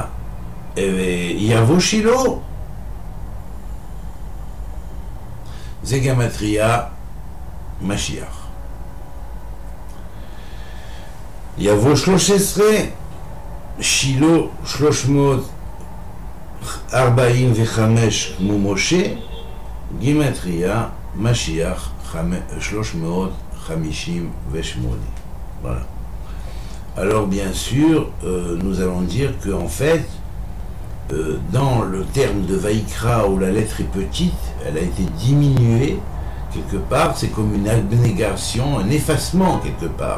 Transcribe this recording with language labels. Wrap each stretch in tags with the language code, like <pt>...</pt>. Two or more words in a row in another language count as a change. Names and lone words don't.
<he>יבוא שילה, זה גמטריה משיח. יבוא 13, שילה 345 כמו משה, גימטריה משיח 358.</he> <fr>Voilà. Alors bien sûr, nous allons dire qu'en fait, dans le terme de Vaïkra où la lettre est petite, elle a été diminuée quelque part, c'est comme une abnégation, un effacement quelque part.</fr>